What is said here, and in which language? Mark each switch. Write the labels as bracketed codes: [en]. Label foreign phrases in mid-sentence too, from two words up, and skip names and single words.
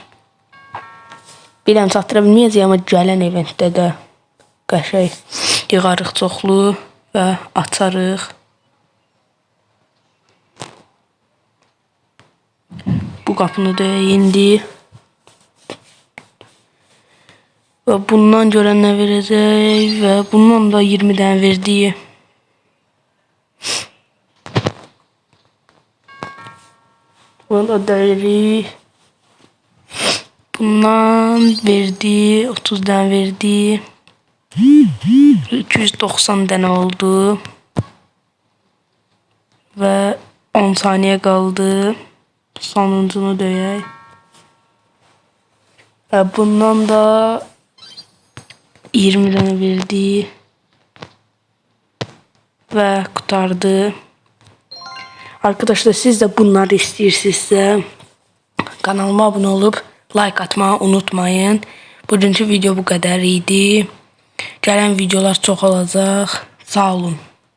[az] Biləm çatdıra bilməyəcək, amma gələn eventdə də qəşəng yığarıq çoxlu və açarıq. Bu qapını da indi. Və bundan görən nə verəcək və bundan da 20 dənə verdi. Bunu da dəyərik. Bundan verdi. [tr] 30 tane verdi. 290 tane oldu. Ve 10 saniye kaldı. [az] Sonuncunu döyək. [tr] Ve bundan da 20 tane verdi. Ve kurtardı. Arkadaşlar siz de bunları istəyirsinizsə kanalıma abone olup like atmayı unutmayın. [az] Bugünkü video bu qədər idi. Gələn videolar çox olacaq. Sağ olun.